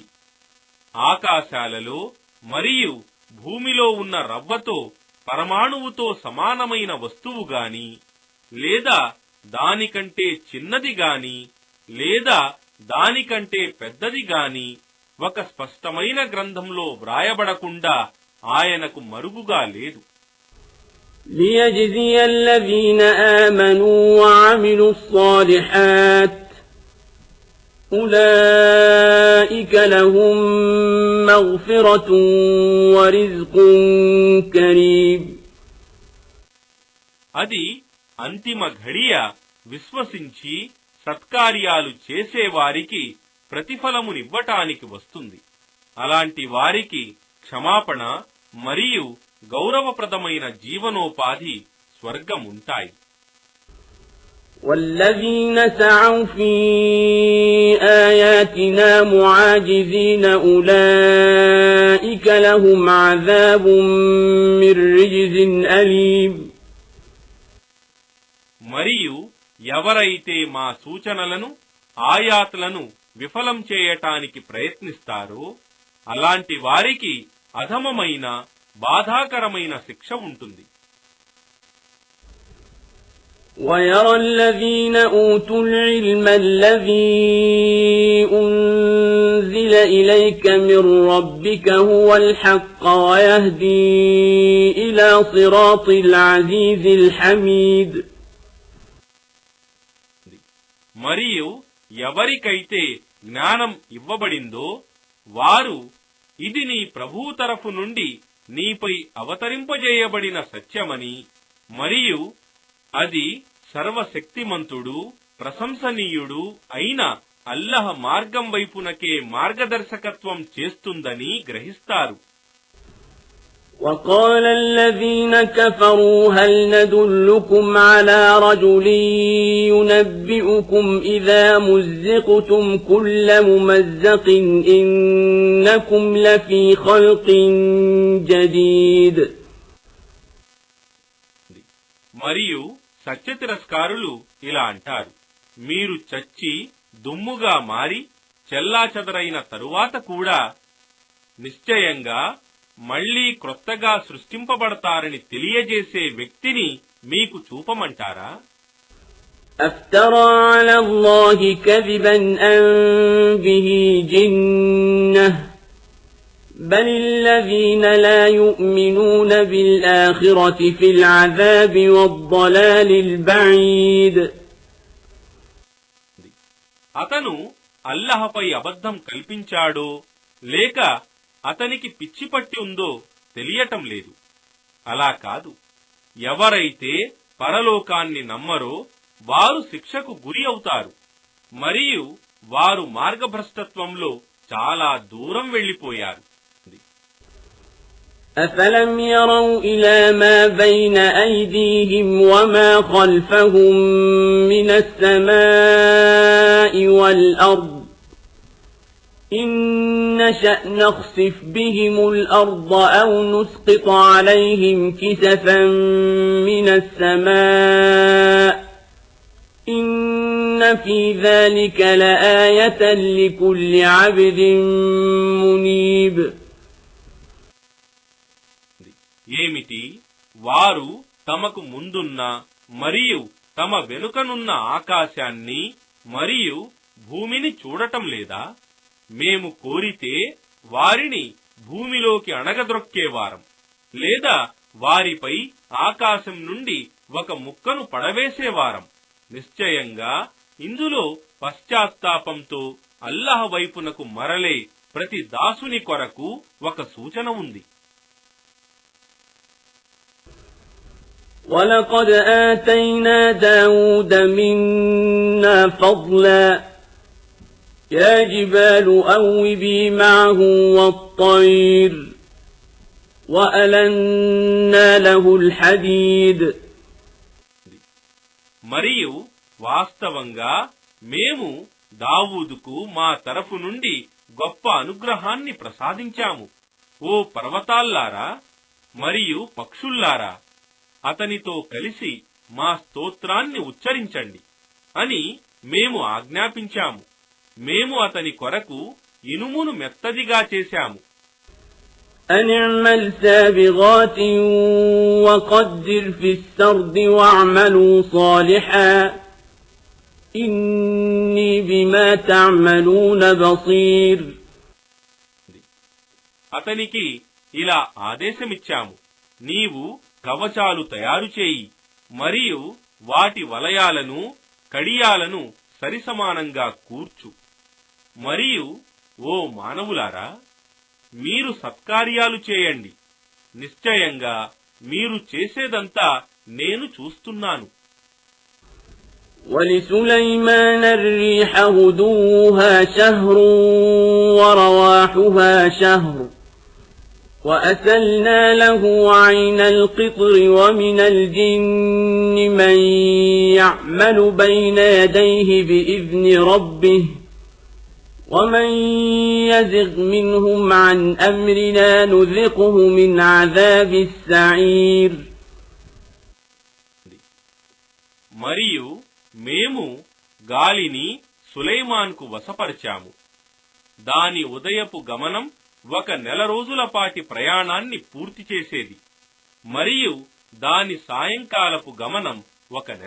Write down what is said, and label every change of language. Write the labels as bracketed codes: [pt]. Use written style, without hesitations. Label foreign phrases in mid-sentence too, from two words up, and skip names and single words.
[te] ఆకాశాలలో మరియు భూమిలో ఉన్న రవ్వతో పరమాణువుతో సమానమైన వస్తువు గాని లేదా దానికంటే చిన్నది గాని లేదా దానికంటే పెద్దది గాని ఒక స్పష్టమైన గ్రంథంలో వ్రాయబడకుండా ఆయనకు మరుగుగా లేదు. [ar] ليجزي الذين آمنوا وعملوا الصالحات أولئك لهم مغفرة ورزق كريم. [te] అది అంతిమ ఘడియ విశ్వసించి సత్కార్యాలు చేసేవారికి ప్రతిఫలమునివ్వటానికి వస్తుంది. అలాంటి వారికి క్షమాపణ మరియు గౌరవప్రదమైన జీవనోపాధి స్వర్గముంటాయి. [ar] والذين سعوا في آياتنا معاجزين أولئك لهم عذاب من رجز أليم. [te] మరియు ఎవరైతే మా సూచనలను ఆయాతులను విఫలం చేయటానికి ప్రయత్నిస్తారో అలాంటి వారికి అధమమైన బాధాకరమైన శిక్ష ఉంటుంది. [ar] ويرى الذين أوتوا العلم الذي أنزل إليك من ربك هو الحق ويهدي إلى صراط العزيز الحميد. [te] మరియు ఎవరికైతే జ్ఞానం ఇవ్వబడిందో వారు ఇది నీ ప్రభువు తరఫు నుండి నీపై అవతరింపజేయబడిన సత్యమని మరియు అది సర్వశక్తిమంతుడు ప్రశంసనీయుడు అయిన అల్లహ్ మార్గం వైపునకే మార్గదర్శకత్వం చేస్తుందని గ్రహిస్తారు. [ar] وقال الذين كفروا هل ندلكم على رجل ينبئكم إذا مزقتم كل ممزق إنكم لفي خلق جديد. [te] మరియు సత్య తిరస్కారులు ఇలా అంటారు, మీరు చచ్చి దుమ్ముగా మారి చెల్లాచెదరైన తరువాత కూడా నిశ్చయంగా మళ్లీ క్రొత్తగా సృష్టింపబడతారని తెలియజేసే వ్యక్తిని మీకు చూపమంటారా? [ar] أفترى على الله كذبا أم به جنة بل الذين لا يؤمنون بالآخرة في العذاب والضلال البعيد. [te] అతను అల్లాహపై అబద్ధం కల్పించాడో లేక అతనికి పిచ్చి పట్టి ఉందో తెలియటం లేదు. అలా కాదు, ఎవరైతే పరలోకాన్ని నమ్మరో వారు శిక్షకు గురి అవుతారు మరియు వారు మార్గభ్రష్టత్వంలో చాలా దూరం వెళ్లిపోయారు. [ar] أفلم يروا إلى ما بين أيديهم وما خلفهم من السماء والأرض إن نشأ نخسف بهم الأرض أو نسقط عليهم كسفا من السماء إن في ذلك لآية لكل عبد منيب. [te] ఏమిటి, వారు తమకు ముందున్న మరియు తమ వెనుకనున్న ఆకాశాన్ని మరియు భూమిని చూడటం లేదా? మేము కోరితే వారిని భూమిలోకి అణగద్రొక్కేవారం లేదా వారిపై ఆకాశం నుండి ఒక ముక్కను పడవేసేవారం. నిశ్చయంగా ఇందులో పశ్చాత్తాపంతో అల్లాహ్ వైపునకు మరలే ప్రతి దాసుని కొరకు ఒక సూచన ఉంది. [ar] وَلَقَدْ آتَيْنَا دَاوُودَ مِنَّا فَضْلًا يَا جِبَالُ أَوِّبِي مَعَهُ وَالطَّيْرَ وَأَلَنَّا لَهُ الْحَدِيدَ. [te] మరియు వాస్తవంగా మేము దావూదుకు మా తరఫు నుండి గొప్ప అనుగ్రహాన్ని ప్రసాదించాము. ఓ పర్వతాల్లారా మరియు పక్షుల్లారా, అతనితో కలిసి మా స్తోత్రాన్ని ఉచ్చరించండి అని మేము ఆజ్ఞాపించాము. మేము అతని కొరకు ఇనుమును మెత్తదిగా చేశాము. [ar] أن اعمل سابغات وقدر في السرد واعملوا صالحا إني بما تعملون بصير. [te] అతనికి ఇలా ఆదేశమిచ్చాము, నీవు కవచాలు తయారు చేయి మరియు వాటి వలయాలను కడియాలను సరిసమానంగా కూర్చు. మరియు ఓ మానవులారా, మీరు సత్కార్యాలు చేయండి. నిశ్చయంగా మీరు చేసేదంతా నేను చూస్తున్నాను. [ar] ولسليمان الريح غدوها شهر ورواحها شهر وأسلنا له عين القطر ومن الجن من يعمل بين يديه بإذن ربه ومن يزغ منهم عن أمرنا نذقه من عذاب السعير. [te] మరియు మేము గాలిని సులైమాన్కు వశపరిచాము. దాని ఉదయపు గమనం 1 నెల రోజుల పాటి ప్రయాణాన్ని పూర్తి చేసేది మరియు దాని సాయంకాలపు గమనం 1 నెల.